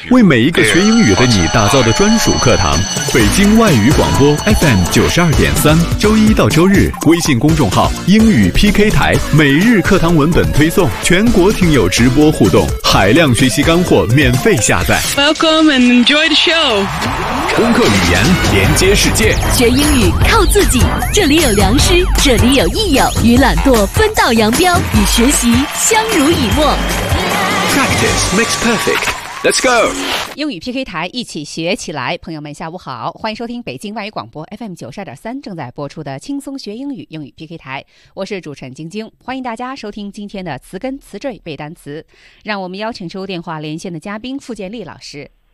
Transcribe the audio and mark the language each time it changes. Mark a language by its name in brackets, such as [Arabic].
[Chinese] 为每一个学英语的你打造的专属课堂。北京外语广播 FM 92.3，周一到周日，微信公众号英语 PK 台，每日课堂文本推送，全国听友直播互动，海量学习干货免费下载。 [English] Welcome and enjoy the show。 [Chinese] 攻克语言，连接世界。学英语靠自己，这里有良师，这里有益友，与懒惰分道扬镳，与学习相濡以沫。 [English] Practice makes perfect. Let's go! [Chinese] 英语 PK 台一起学起来，朋友们下午好，欢迎收听北京外语广播 FM 92.3正在播出的轻松学英语英语 PK 台，我是主持人晶晶，欢迎大家收听今天的词根词缀背单词，让我们邀请出电话连线的嘉宾傅建立老师。